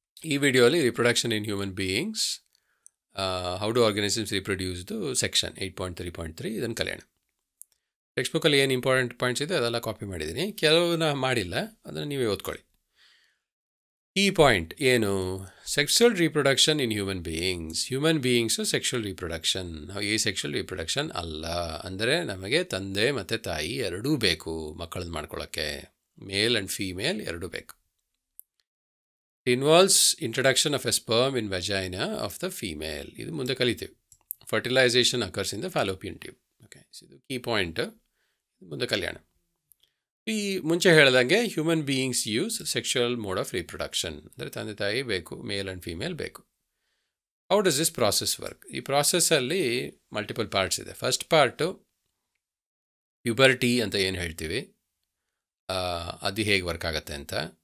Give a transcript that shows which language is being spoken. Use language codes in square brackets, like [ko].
[kn] ಈ ವಿಡಿಯೋಲಿ [en] reproduction in human beings, how do organisms reproduce the section 8.3.3 [kn] ಇದನ್ನು ಕಲಿಯೋಣ. ಟೆಕ್ಸ್ಟ್ ಬುಕ್ಕಲ್ಲಿ ಏನು ಇಂಪಾರ್ಟೆಂಟ್ ಪಾಯಿಂಟ್ಸ್ ಇದೆ ಅದೆಲ್ಲ ಕಾಪಿ ಮಾಡಿದ್ದೀನಿ, ಕೆಲವನ್ನ ಮಾಡಿಲ್ಲ, ಅದನ್ನು ನೀವೇ ಓದ್ಕೊಳ್ಳಿ. ಈ ಪಾಯಿಂಟ್ ಏನು? [en] Sexual reproduction in human beings sexual reproduction. [kn] ಈ ಸೆಕ್ಸುವಲ್ ರೀಪ್ರೊಡಕ್ಷನ್ ಅಲ್ಲ, ಅಂದರೆ ನಮಗೆ ತಂದೆ ಮತ್ತು ತಾಯಿ ಎರಡೂ ಬೇಕು ಮಕ್ಕಳನ್ನ ಮಾಡ್ಕೊಳ್ಳೋಕ್ಕೆ, [en] male and female [kn] ಎರಡೂ ಬೇಕು. [en] It involves introduction of a sperm in vagina of the female. [kn] ಇದು ಮುಂದೆ ಕಲಿತೀವಿ. [en] Fertilization occurs in the fallopian tube. Okay, so [kn] ಇದು ಕೀ ಪಾಯಿಂಟ್, ಮುಂದೆ ಕಲ್ಯಾಣ. ಈ ಮುಂಚೆ ಹೇಳ್ದಂಗೆ [en] human beings use sexual mode of reproduction, [kn] ಅಂದರೆ ತಂದೆ ತಾಯಿ ಬೇಕು, [en] male and female [kn] ಬೇಕು. [en] How does this process work? [kn] ಈ ಪ್ರಾಸೆಸ್ಸಲ್ಲಿ ಮಲ್ಟಿಪಲ್ ಪಾರ್ಟ್ಸ್ ಇದೆ. ಫಸ್ಟ್ ಪಾರ್ಟು ಪ್ಯೂಬರ್ಟಿ ಅಂತ ಏನು ಹೇಳ್ತೀವಿ, ಅದು ಹೇಗೆ ವರ್ಕ್ ಆಗುತ್ತೆ ಅಂತ.